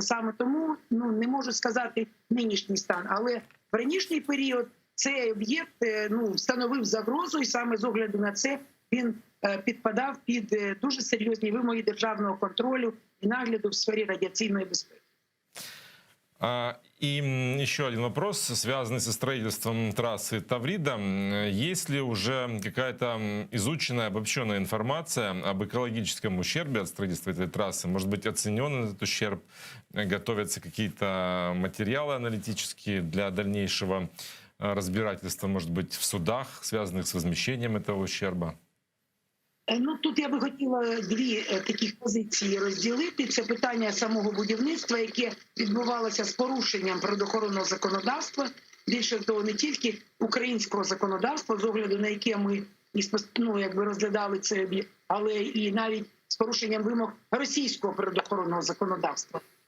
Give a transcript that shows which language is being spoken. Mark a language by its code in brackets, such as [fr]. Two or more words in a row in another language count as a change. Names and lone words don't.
[uk] Саме тому не можу сказати нинішній стан, але в ранішній період цей об'єкт становив загрозу, і саме з огляду на це він підпадав під дуже серйозні вимоги державного контролю і нагляду в сфері радіаційної безпеки. [ru] И еще один вопрос, связанный со строительством трассы Таврида. Есть ли уже какая-то изученная, обобщенная информация об экологическом ущербе от строительства этой трассы? Может быть, оценен этот ущерб? Готовятся какие-то материалы аналитические для дальнейшего разбирательства, может быть, в судах, связанных с возмещением этого ущерба? [uk] Тут я би хотіла дві таких позиції розділити. Це питання самого будівництва, яке відбувалося з порушенням природоохоронного законодавства. Більше того, не тільки українського законодавства, з огляду на яке ми розглядали цей об'єкт, але і навіть з порушенням вимог російського природоохоронного законодавства.